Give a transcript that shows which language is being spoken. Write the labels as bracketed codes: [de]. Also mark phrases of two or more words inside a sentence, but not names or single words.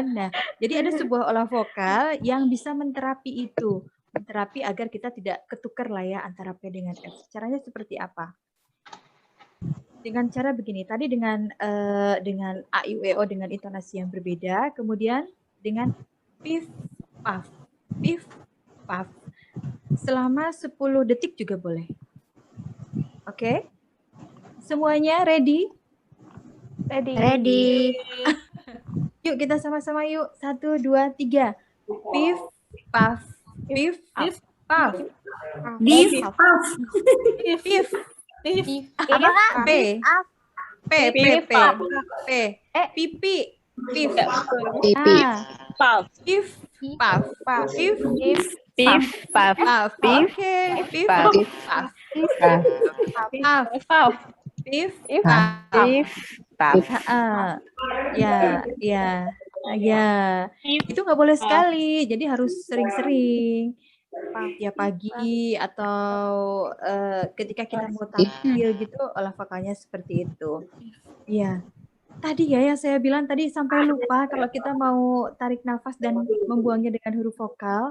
[id] Nah, jadi ada sebuah olah vokal yang bisa menterapi itu. Menterapi agar kita tidak ketukar lah ya antara P dengan F. Caranya seperti apa? Dengan cara begini, tadi dengan A, I, U, E, O dengan intonasi yang berbeda, kemudian dengan pif, paf, pif, paf. Selama 10 detik juga boleh. Oke? Semuanya ready? Ready. Yuk kita sama-sama yuk. 1, 2, 3. Pif, paf, pif, paf. Pif, paf. Pif. Apa kak? P. P, P, P. P. Pipi. Pif. Pipi. Paf. Pif, paf. Pif, Pif, paf. paf. Oke. Pif, paf. paf. Paf. Pif, Pif, paf. paf. Ya. Itu nggak boleh sekali, jadi harus sering-sering. Ya pagi atau ketika kita mau tampil gitu, olah vokalnya seperti itu. Iya. Tadi ya yang saya bilang tadi sampai lupa kalau kita mau tarik nafas dan membuangnya dengan huruf vokal.